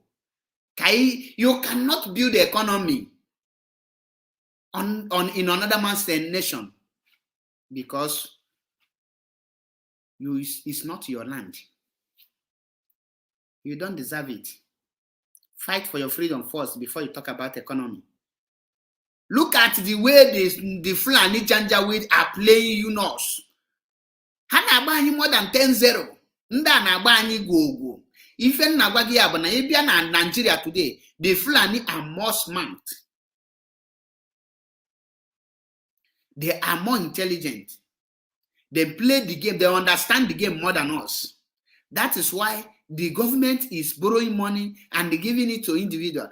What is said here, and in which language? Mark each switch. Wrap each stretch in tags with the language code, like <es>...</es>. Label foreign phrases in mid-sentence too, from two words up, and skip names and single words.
<en>You cannot build the economy in another man's nation because it's not your land. You don't deserve it. Fight for your freedom first before you talk about economy. Look at the way the Fulani Janjaweed are playing UNOS.</en> <ig>Ha na-agba anyị</ig> <en>more than 10-0.</en> <ig>Ndị a na-agba anyị go. Ife na-agwa gị ya bụ na ịbịa na Nigeria</ig> <en>today, the Fulani are more smart. They are more intelligent. They play the game. They understand the game more than us. That is why the government is borrowing money and giving it to individuals.</en>